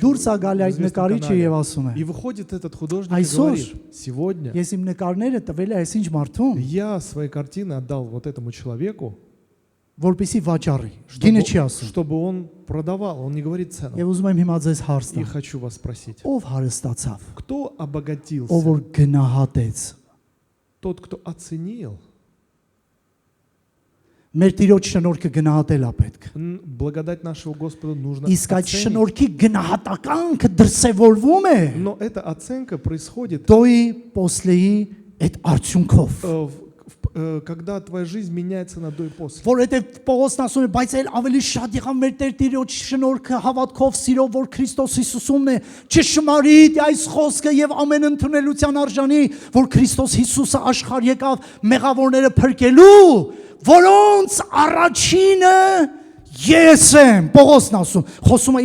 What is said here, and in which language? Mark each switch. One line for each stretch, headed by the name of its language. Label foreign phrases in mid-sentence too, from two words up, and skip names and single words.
Armenian: Դուրս է գալի
Russian: в
Armenian: այդ
Russian: известном
Armenian: նկարիչը
Russian: канале.
Armenian: եւ ասում է.
Russian: И выходит этот художник и
Armenian: Այսօր
Russian: говорит, сегодня
Armenian: Ես իմ նկարները տվել եմ այսինչ մարդուն,
Russian: я свои картины отдал вот этому человеку,
Armenian: որպեսի վաճառի։ Գինը չի ասում։
Russian: чтобы он продавал, он не говорит цену.
Armenian: Եվ ուզում եմ հիմա ձեզ հարց
Russian: И
Armenian: տամ։
Russian: хочу вас спросить,
Armenian: Ով հարստացավ,
Russian: кто обогатился?
Armenian: ով որ գնահատեց։
Russian: Тот, кто оценил.
Armenian: Մեր Տիրոջ շնորհքը գնահատել է պետք։
Russian: Благодать нашего Господа нужно
Armenian: Իսկ այդ
Russian: оценить.
Armenian: շնորհքի գնահատականքը դրսևորվում է
Russian: Но эта оценка происходит, до и после
Armenian: այդ արդյունքով։
Russian: когда твоя жизнь меняется на до и после.
Armenian: Որովհետև Պողոսն ասում է, բայց այլ ավելի շատ եղավ մեր Տեր Տիրոջ շնորհքը հավատքով, սիրով, որ Քրիստոս Հիսուսումն է, ճշմարիտ այս խոսքը եւ ամեն ընդունելության արժանի, որ Քրիստոս Հիսուսը աշխարհ եկավ մեղավորները փրկելու, որոնց առաջինը ես եմ։ Պողոսն ասում, խոսում է